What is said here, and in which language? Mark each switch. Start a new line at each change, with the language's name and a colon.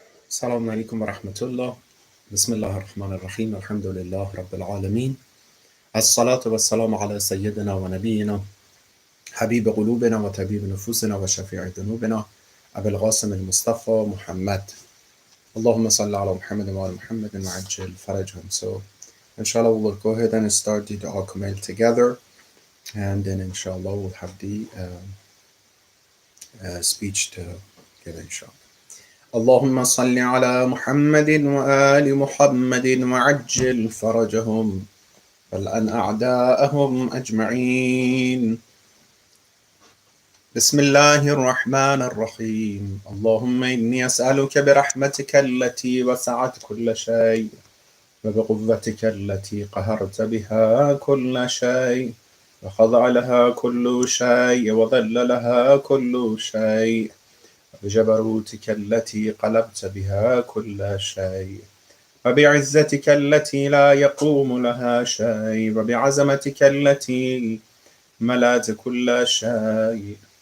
Arabic: السلام عليكم ورحمة الله. بسم الله الرحمن الرحيم. الحمد لله رب العالمين. الصلاة والسلام على سيدنا ونبينا حبيب قلوبنا وطبيب نفوسنا وشفيع ذنوبنا أبي القاسم المصطفى محمد. اللهم صل على محمد وعلى محمد وعجل فرجهم.
English: So inshallah we'll go ahead and start the dua kumail together, and then inshallah we'll have the speech to give inshallah.
Arabic: اللهم صل على محمد وآل محمد وعجل فرجهم والأن أعداءهم أجمعين. بسم الله الرحمن الرحيم. اللهم إني أسألك برحمتك التي وسعت كل شيء وبقوتك التي قهرت بها كل شيء وخضع لها كل شيء وذل لها كل شيء بجبروتك التي قلبت بها كل شيء وبعزتك التي لا يقوم لها شيء وبعزمتك التي ملأت كل شيء